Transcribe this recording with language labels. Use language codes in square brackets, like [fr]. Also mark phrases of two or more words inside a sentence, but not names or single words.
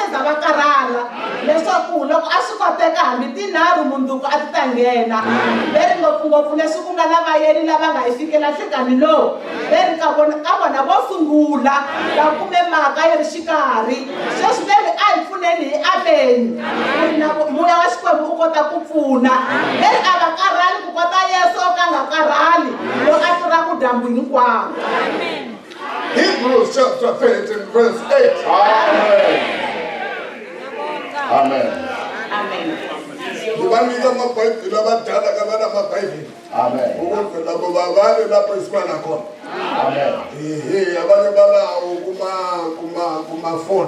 [ts] se za va karhala leswaku loko a swi koteka hambi tinharhu mundzuku a ti ta nghena leri ngopfungopfu leswi ku nga lavayeni lava nga hi fikela nhlekani lowu leri ka vona vo sungula kume mhaka yi ri xikarhi sweswi leri a hi pfuneni hi ameni moya wa Xikwembu u kota ku pfuna leri a va karhali ku kota Yesu o ka nga karhali loko a tirhaku dyambu hinkwaro. [en] Hebrews chapter 13 verse 8. Amen. Amen. Amen. [xh] Ndibanika amabhayibhile abadala kabana amabhayibhile. Amen. [zu] Ukuze labo babale lapho isibana khona. Amen. Abanye balawo kuma-phone.